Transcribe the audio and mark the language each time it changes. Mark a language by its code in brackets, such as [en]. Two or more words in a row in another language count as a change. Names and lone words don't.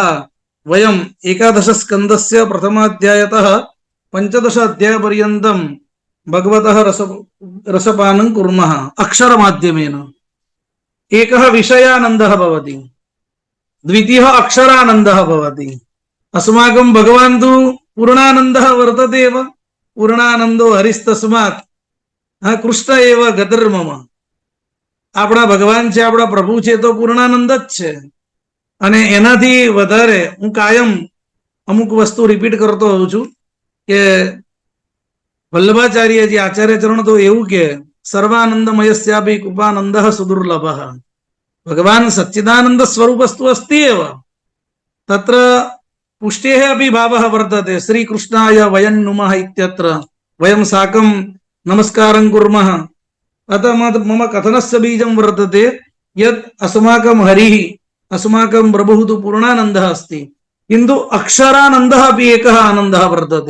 [sa] वयम् 11 स्कन्दस्य प्रथमाध्यायतः 15 अध्यायपर्यन्तं भगवतः रसपानं कुर्मः अक्षरमाध्यमेन। एकः विषयानन्दः भवति, द्वितीयः अक्षरानन्दः भवति। अस्माकं भगवान् तु पूर्णानन्दः वर्तते एव। पूर्णानन्दो हरिस्तस्मात् कृष्ण एव गतिर्मम। [gu] આપણા ભગવાન છે, આપણા પ્રભુ છે તો પૂર્ણાનંદ જ છે। અને એનાથી વધારે હું કાયમ અમુક વસ્તુ રિપીટ કરતો હોઉં છું કે વલ્લભાચાર્યજી આચાર્ય ચરણ તો એવું કે [sa] सर्वानंदमयस्यापी कृपानंदः सुदुर्लभः। भगवान सच्चिदानंद स्वरूपस्तु अस्ति एव, तत्र पुष्टेः अपि भावः वर्तते। श्रीकृष्णाय वयं नुमः इत्यत्र वयं साकं नमस्कारं कुर्मः। अतः मम कथनस्य बीजं वर्तते यत् अस्माकं हरिः, अस्माकं प्रभुः तु पूर्णानन्दः अस्ति, किन्तु अक्षरानन्दः अपि एकः आनन्दः वर्तते।